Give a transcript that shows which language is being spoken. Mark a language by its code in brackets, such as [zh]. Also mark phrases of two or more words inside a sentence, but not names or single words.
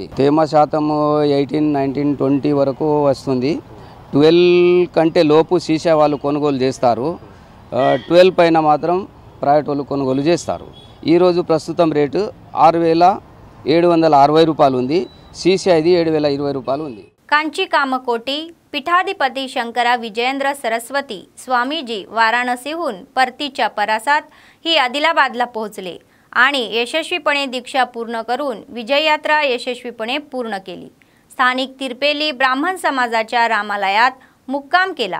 [te] తేమ శాతం 18, 19, 20 వరకు వస్తుంది. 12 కంటే లోపు సీసీఐ వాళ్ళు కొనుగోలు చేస్తారు. 12 పైన మాత్రం ప్రైవేట్ వాళ్ళు కొనుగోలు చేస్తారు. ఈరోజు ప్రస్తుతం రేటు 6,760 రూపాయలు ఉంది. సీసీఐది 7,020 రూపాయలు ఉంది. [mr] कांची कामकोटी पीठाधिपती शंकरा विजयेंद्र सरस्वती स्वामीजी वाराणसीहून परतीच्या परासात ही आदिलाबादला पोहोचले आणि यशस्वीपणे दीक्षा पूर्ण करून विजययात्रा यशस्वीपणे पूर्ण केली. स्थानिक तिरपेली ब्राह्मण समाजाच्या रामालयात मुक्काम केला.